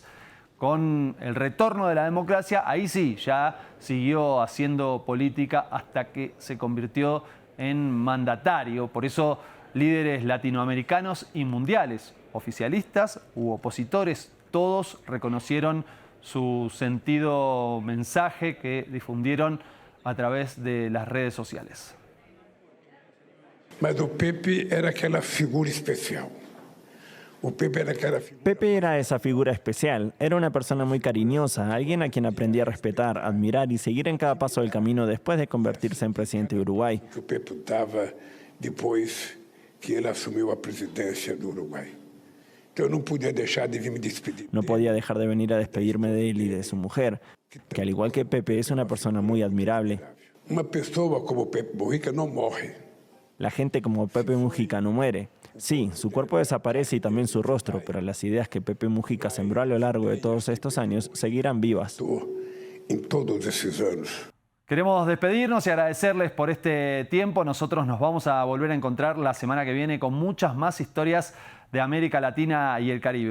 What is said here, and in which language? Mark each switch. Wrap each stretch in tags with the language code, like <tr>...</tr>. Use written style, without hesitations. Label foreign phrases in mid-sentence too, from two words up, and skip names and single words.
<es>Con el retorno de la democracia, ahí sí, ya siguió haciendo política hasta que se convirtió en mandatario. Por eso, líderes latinoamericanos y mundiales, oficialistas u opositores, todos reconocieron su sentido mensaje que difundieron a través de las redes sociales.</es> <pt>Mas o Pepe era aquela figura especial.</pt> <es>Pepe era esa figura especial, era una persona muy cariñosa, alguien a quien aprendí a respetar, admirar y seguir en cada paso del camino después de convertirse en presidente de Uruguay.</es> <pt>Que o Pepe dava depois que ele assumiu a presidência do Uruguai.</pt> <es>Yo no podía dejar de me despedir. No podía dejar de venir a despedirme de él y de su mujer, que al igual que Pepe es una persona muy admirable.</es> <pt>Uma pessoa como Pepe Mujica no morre.</pt> <es>La gente como Pepe Mujica no muere. Sí, su cuerpo desaparece y también su rostro, pero las ideas que Pepe Mujica sembró a lo largo de todos estos años seguirán vivas. En todos esos años. Queremos despedirnos y agradecerles por este tiempo. Nosotros nos vamos a volver a encontrar la semana que viene con muchas más historias de América Latina y el Caribe.</es>